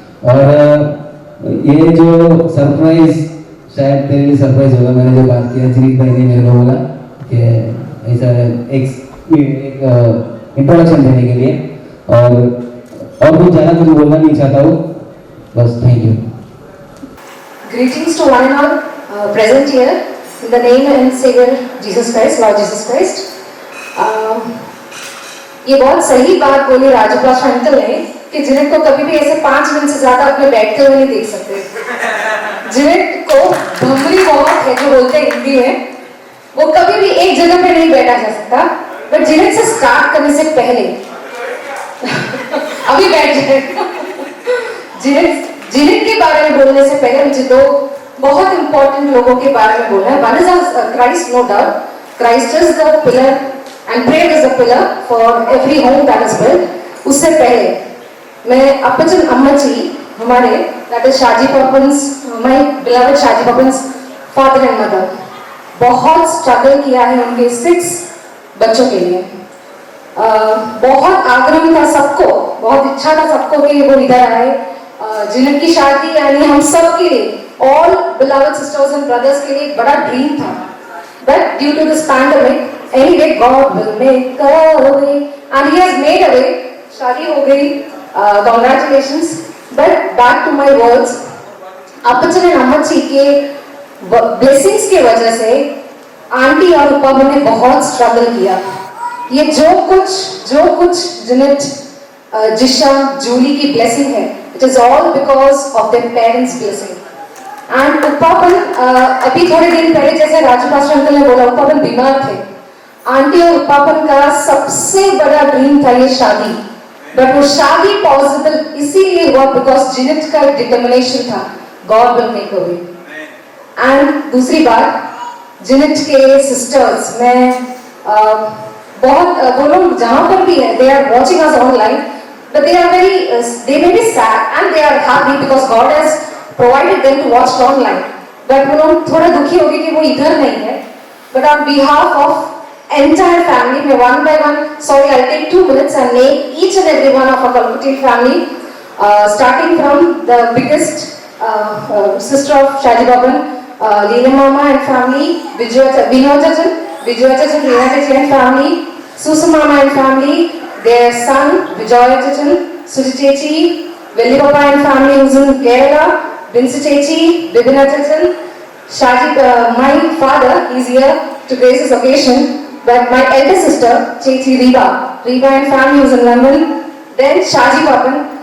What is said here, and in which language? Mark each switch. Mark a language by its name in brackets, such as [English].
[Hindi] और ये जो सरप्राइज शायद तेरे लिए सरप्राइज होगा. मैंने जो बात किया जिनिक भाई ने मेरे को बोला कि ऐसा एक इंट्रोडक्शन देने के लिए, और कुछ ज़्यादा कुछ बोलना नहीं चाहता हूँ, बस. [English] Thank you. Greetings to one and all present here in the name and Savior Jesus Christ, Lord Jesus Christ. [Hindi] ये बहुत सही बात बोली राजू पास्टर अंकल ने कि जिनेट को कभी भी ऐसे 5 मिनट से ज्यादा अपने बैठते हुए नहीं देख सकते. जिनेट को भंगरी बहुत है जो बोलते हैं हिंदी में, वो कभी भी एक जगह पे नहीं बैठा जा सकता. बट जिनेट से स्टार्ट करने से पहले अभी बैठ जाए. जिनेट के बारे में बोलने से पहले मुझे 2 बहुत इंपॉर्टेंट लोगों के बारे में बोलना है. [English] One is Christ, no doubt. Christ is the pillar and prayer is a pillar for every home that is built. [Hindi] उससे पहले मैं अपचन अम्मची हमारे [English] that is [Hindi] Shaji पापन्स, [English] my beloved [Hindi] Shaji पापन्स [English] father and mother [Hindi] बहुत स्ट्रगल किया है उनके 6 बच्चों के लिए. बहुत आग्रह था सबको, बहुत इच्छा था सबको कि वो इधर आए. जिनकी शादी यानी हम सब के लिए, [English] all beloved sisters and brothers [Hindi] के लिए एक बड़ा ड्रीम था. [English] But due to this pandemic, anyway, God will make a way, and He has made a way. [Hindi] शादी हो गई, [English] congratulations. But back to my words, [Hindi] अपचन और अम्मची के blessings के वजह से आंटी और पापा ने बहुत स्ट्रगल किया. ये जो कुछ जिनेट, जिशा, जूली की ब्लेसिंग है, [English] it is all because of their parents' blessing. [Hindi] And उपापन अभी थोड़े दिन पहले जैसे राजू पास्टर अंकल ने बोला उपापन बीमार थे. आंटी और उपापन का सबसे बड़ा ड्रीम था ये शादी, बट वो शादी पॉसिबल इसीलिए हुआ बिकॉज जिनेट का डिटर्मिनेशन था. [English] God will make a way. [Hindi] And दूसरी बात, जिनेट के सिस्टर्स मैं बहुत वो लोग जहाँ पर भी है, [English] They are watching us online, but they are very, they may be sad and they are happy because God has provided them to watch online. [Hindi] But वो लोग थोड़ा दुखी हो गए कि वो इधर नहीं है. [English] But on behalf of entire family, मैं one by one, sorry, I'll take 2 minutes and name each and every one of our Kalkutil family, starting from the biggest sister of Shaji Baban, Leela Mama and family, Vinod Chajan, Leela Chajan and family, Susan Mama and family, their son Vijay Chajan, Suji Chechi, Velli Papa and family who's in Kerala, Vinci Chechi, Bibina Chajan, Shaji, my father is here to grace this occasion, but my elder sister, Chechi Reba and family who's in London, then Shaji Papan,